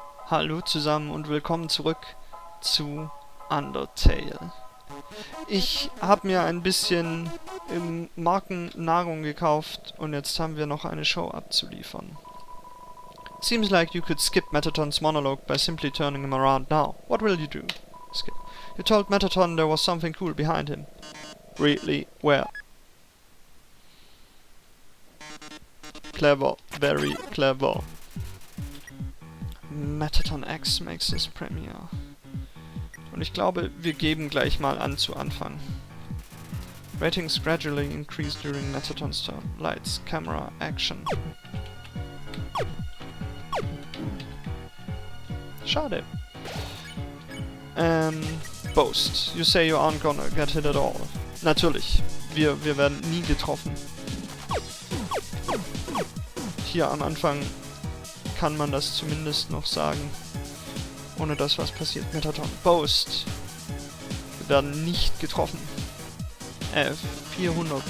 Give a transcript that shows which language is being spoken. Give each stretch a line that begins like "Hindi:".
German: Hallo zusammen und willkommen zurück zu Undertale. Ich habe mir ein bisschen im Markennahrung gekauft und jetzt haben wir noch eine Show abzuliefern.
English: Seems like you could skip Metaton's monologue by simply turning him around now. What will you do? Skip. You told Metaton there was something cool behind him. Really? Where? Clever. Very clever. Metaton X makes his premiere.
German: Und ich glaube, wir geben gleich mal an zu Anfang.
English: Ratings gradually increase during Metaton's turn. Lights, camera, action.
German: Schade.
English: Boast. You say you aren't gonna get hit at all.
German: Natürlich. Wir werden nie getroffen. Hier am Anfang kann man das zumindest noch sagen, ohne dass was passiert. Metaton. Boast. Wir werden nicht getroffen. 400.